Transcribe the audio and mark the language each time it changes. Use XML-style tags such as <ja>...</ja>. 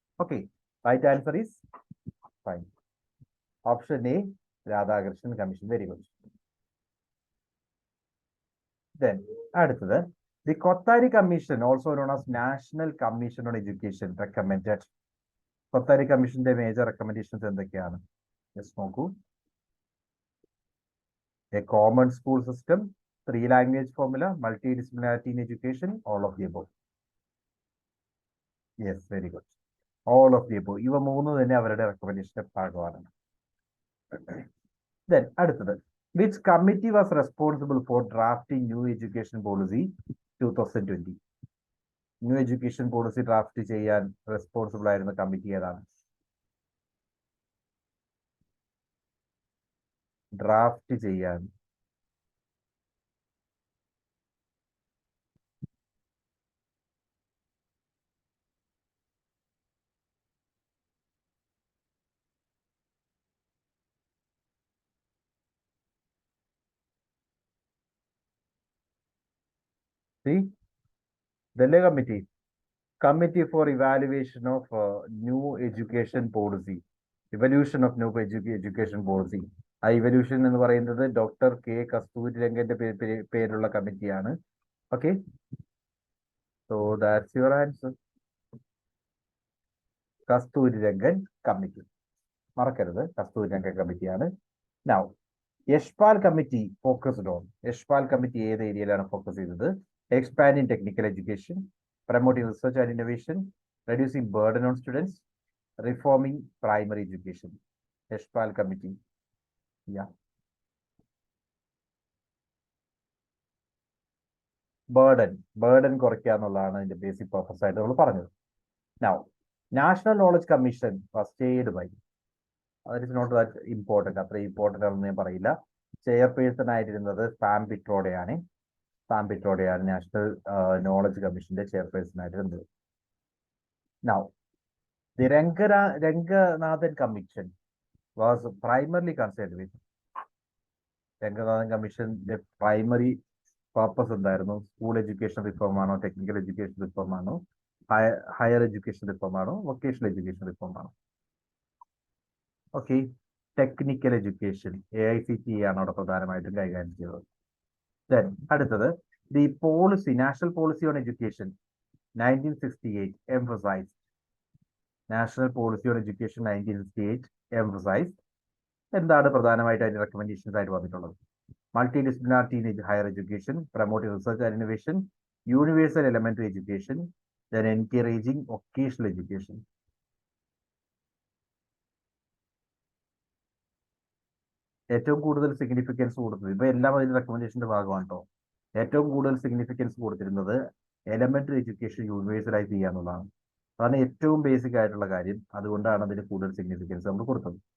<en>Okay, right answer is fine. Option A, Radhakrishnan commission. Very good. Then</en> <ml>അടുത്തത്,</ml> <en>The Kothari commission, also known as national commission on education, recommended.</en> <ml>Kothari കമ്മീഷന്റെ major recommendations എന്തൊക്കെയാണ്? Just നോക്കൂ.</ml> <en>A common school system, 3 language formula, multidisciplinarity in education, all of the above. Yes, very good. All of the above.</en> <ml>ഇവ മൂന്ന് തന്നെ അവരുടെ റെക്കമെൻഡേഷന്റെ ഭാഗമാണ്.</ml> <en>Then</en> <ml>അടുത്തത്,</ml> <en>which committee was responsible for drafting new education policy 2020?</en> <ml>New education policy draft ചെയ്യാൻ responsible ആയിരുന്ന committee ഏതാണ്? Draft ചെയ്യാൻ Delhi Committee.</ml> <en>Committee for Evaluation of New Education Policy. Evolution of New Education Policy.</en> <ml>ആ evolution എന്ന് പറയുന്നത് doctor K കസ്തൂരി രംഗന്റെ പേരുള്ള കമ്മിറ്റിയാണ്.</ml> <en>Okay, so that's your answer.</en> <ml>Kasturi Rangan committee, മറക്കരുത്, കസ്തൂരി രംഗൻ കമ്മിറ്റിയാണ്.</ml> <en>Now Yashpal committee focused on.</en> <ml>Yashpal committee ഏത് ഏരിയയിലാണ് ഫോക്കസ് ചെയ്തത്?</ml> <en>Expanding technical education, promoting research and innovation, reducing burden on students, reforming primary education. Yashpal Committee. Yeah.</en> <ml>Burden കുറയ്ക്കുക എന്നുള്ളതാണ് അതിന്റെ ബേസിക് പർപ്പസ് ആയിട്ട് നമ്മൾ പറഞ്ഞത്.</ml> <en>Now, National Knowledge Commission was chaired by, that is not that important,</en> <ml>അത്ര important ആണെന്ന് ഞാൻ പറയില്ല. ചെയർപേഴ്സൺ ആയിരുന്നത് സാം പിട്രോഡയാണ്. നാഷണൽ നോളജ് കമ്മീഷന്റെ ചെയർപേഴ്സൺ ആയിരുന്നത്.</ml> <en>Now, the Ranganathan Commission was primarily concerned with.</en> <ml>Ranganathan Commissionന്റെ primary purpose എന്തായിരുന്നു? സ്കൂൾ എഡ്യൂക്കേഷൻ റിഫോം ആണോ, technical education reform ആണോ, ഹയർ എഡ്യൂക്കേഷൻ റിഫോം ആണോ, വൊക്കേഷണൽ എഡ്യൂക്കേഷൻ റിഫോം ആണോ? ഓക്കെ, ടെക്നിക്കൽ എഡ്യൂക്കേഷൻ AICTE ആണ് അവിടെ പ്രധാനമായിട്ടും കൈകാര്യം ചെയ്തത്.</ml> <en>Then</en> <ml>അടുത്തത്,</ml> <en>the policy, national policy on education 1968 emphasized. National policy on education 1968 emphasized.</en> <ml>എന്താണ് പ്രധാനമായിട്ട് അതിന്റെ റെക്കമെൻഡേഷൻസ് ആയിട്ട് വന്നിട്ടുള്ളത്?</ml> <en>Multidisciplinarity in higher education, promoting research and innovation, universal elementary education, then encouraging vocational education.</en> <ml>ഏറ്റവും കൂടുതൽ സിഗ്നിഫിക്കൻസ് കൊടുത്തത് ഇപ്പൊ എല്ലാം അതിന്റെ റെക്കമെൻഡേഷന്റെ ഭാഗമാണ് കേട്ടോ. ഏറ്റവും കൂടുതൽ സിഗ്നിഫിക്കൻസ് കൊടുത്തിരുന്നത് എലമെന്ററി എഡ്യൂക്കേഷൻ യൂണിവേഴ്സലായി ചെയ്യാന്നുള്ളതാണ്. അതാണ് ഏറ്റവും ബേസിക് ആയിട്ടുള്ള കാര്യം. അതുകൊണ്ടാണ് അതിന് കൂടുതൽ സിഗ്നിഫിക്കൻസ് നമ്മൾ കൊടുത്തത്.</ml>